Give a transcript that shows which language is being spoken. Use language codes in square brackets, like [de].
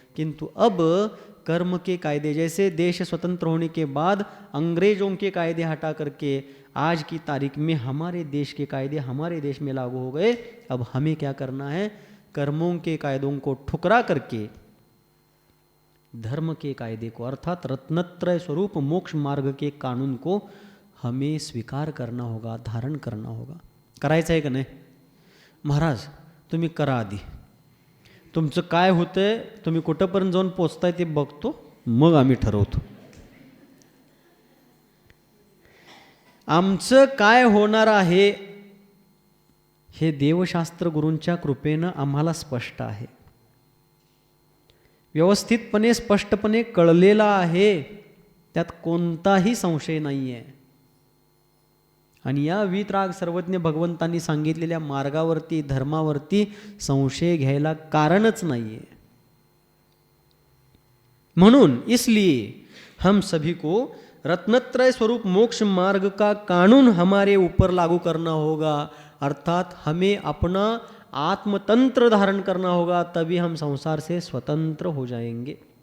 [hi] किंतु अब कर्म के कायदे, जैसे देश स्वतंत्र होने के बाद अंग्रेजों के कायदे हटा करके आज की तारीख में हमारे देश के कायदे हमारे देश में लागू हो गए। अब हमें क्या करना है, कर्मों के कायदों को ठुकरा करके धर्म के कायदे को अर्थात रत्नत्रय स्वरूप मोक्ष मार्ग के कानून को हमें स्वीकार करना होगा, धारण करना होगा। [mr] करायचं आहे का नाही? महाराज तुम्ही करा, आधी तुमचं काय होतंय, तुम्ही कुठंपर्यंत जाऊन पोचताय ते बघतो, मग आम्ही ठरवतो आमचं काय होणार आहे। हे देवशास्त्र गुरूंच्या कृपेनं आम्हाला स्पष्ट आहे, व्यवस्थितपणे स्पष्टपणे कळलेला आहे, त्यात कोणताही संशय नाही आहे। आणि या वीतराग सर्वज्ञ भगवंतांनी सांगितलेल्या मार्गावरती धर्मावरती संशय घ्यायला कारणच नाही [hi] है। [mr] म्हणून [hi] इसलिए हम सभी को रत्नत्रय स्वरूप मोक्ष मार्ग का कानून हमारे ऊपर लागू करना होगा, अर्थात हमें अपना आत्मतंत्र धारण करना होगा, तभी हम संसार से स्वतंत्र हो जाएंगे।